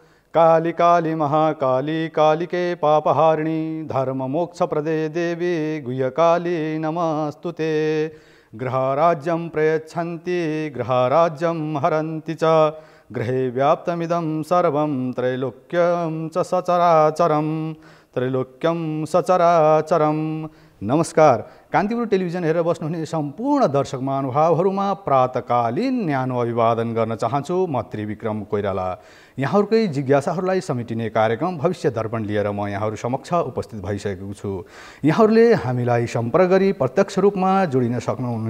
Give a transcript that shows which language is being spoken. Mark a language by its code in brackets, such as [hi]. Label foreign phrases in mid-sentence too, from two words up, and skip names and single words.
[sa] काली काली महाकाली कालिके पापहारिणी धर्ममोक्षप्रदे देवी गुह्यकाली नमस्तुते। गृहराज्यं प्रयच्छन्ति गृहराज्यं हरन्ति च गृहे व्याप्तमिदं सर्वं त्रैलोक्यं च सचराचरं त्रैलोक्यं सचराचरं। [ne] नमस्कार, कान्तिपुर टेलिभिजन हेरेर बस्नुहुने सम्पूर्ण दर्शक महानुभावहरूमा प्रातकालीन न्यानो अभिवादन गर्न चाहन्छु। म त्रिविक्रम कोइराला। यहाँहरूकै जिज्ञासाहरूलाई समेटिने कार्यक्रम भविष्य दर्पण लिएर म यहाँहरू समक्ष उपस्थित भइसकेको छु। यहाँहरूले हामीलाई सम्पर्क गरी प्रत्यक्ष रूपमा जोडिन सक्नुहुन्छ।